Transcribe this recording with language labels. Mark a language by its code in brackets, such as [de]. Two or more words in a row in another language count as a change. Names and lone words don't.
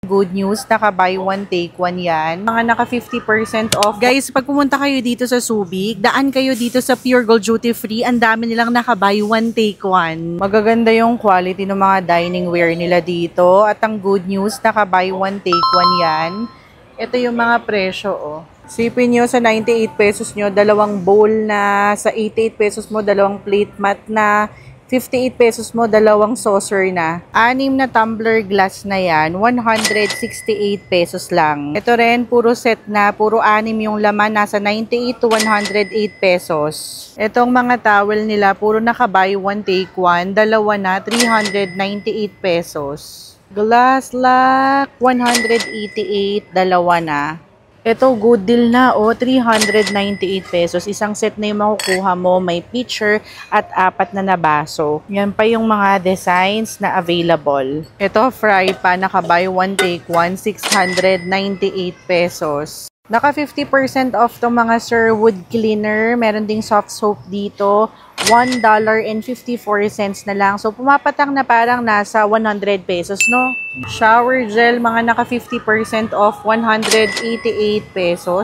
[en] Good news, [tl] naka [en] buy one take one [tl] yan. Mga naka 50% off. Guys, pag pumunta kayo dito sa Subic, daan kayo dito sa Pure Gold Duty Free. Ang dami nilang naka [en] buy one take one. [tl] Magaganda yung quality ng mga [en] dining wear [tl] nila dito. At ang [en] good news, [tl] naka [en] buy one take one [tl] yan. Ito yung mga presyo, oh. Sipin nyo sa 98 pesos nyo, dalawang bowl na. Sa 88 pesos mo, dalawang plate mat na. 58 pesos mo, dalawang saucer na. 6 na [en] tumbler glass [tl] na yan, 168 pesos lang. Ito rin, puro set na, puro 6 yung laman, nasa 98 to 108 pesos. Itong mga towel nila, puro naka- [en] buy one take one, [tl] dalawa na, 398 pesos. [en] Glass lock, [tl] 188, dalawa na. Ito, [en] good deal [tl] na, oh, 398 pesos. Isang set na yung makukuha mo. May pitcher at 4 na baso. Yan pa yung mga designs na available. Ito, fry pa, naka- [en] buy one take one, [tl] 698 pesos. Naka 50% off tong mga Sherwood cleaner. Meron ding [en] soft soap [tl] dito. $1.54 na lang. So, pumapatang na parang nasa 100 pesos, no? [en] Shower gel, [tl] mga naka 50% off, 188 pesos.